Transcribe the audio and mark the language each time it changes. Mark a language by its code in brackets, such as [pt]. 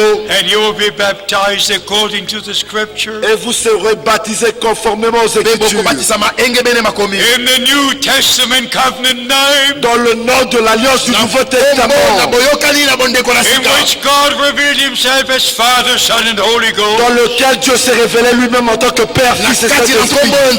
[en] And you will be baptized according to the scripture. [fr] Et vous serez baptisés conformément aux Écritures. [en] In the New Testament covenant name. [fr] Dans le nom de l'alliance du Nouveau Testament. [en] In which God revealed himself as Father, Son and Holy Ghost. [fr] Dans lequel Dieu s'est révélé lui-même en tant que Père, Fils et Saint-Esprit.